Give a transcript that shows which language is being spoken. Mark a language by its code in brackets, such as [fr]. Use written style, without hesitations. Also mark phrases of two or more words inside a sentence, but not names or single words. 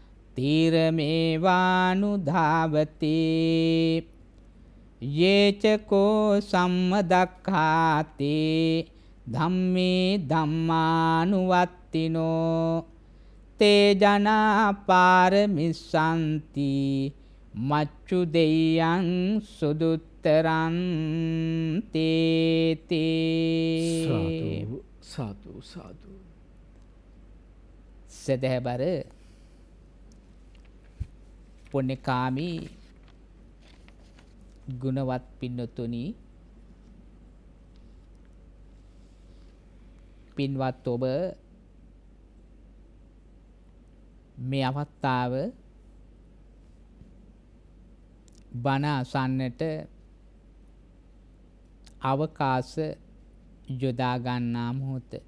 [pi] තීරමේවානුධාවති යේචකෝ සම්මදක්ඛාති ධම්මේ ධම්මානුවත්තිනෝ තේ ජනා පාරමිස්සන්ති මච්චු දෙයයන් සුදුත්තරං තේතේ සාදු සාදු සාදු [si] සදහබර පුණ්‍යකාමී ගුණවත් පින්නතුනි පින්වත් ඔබ මේ අවස්ථාව බණ අසන්නට අවකාශ යොදා ගන්නා මොහොත.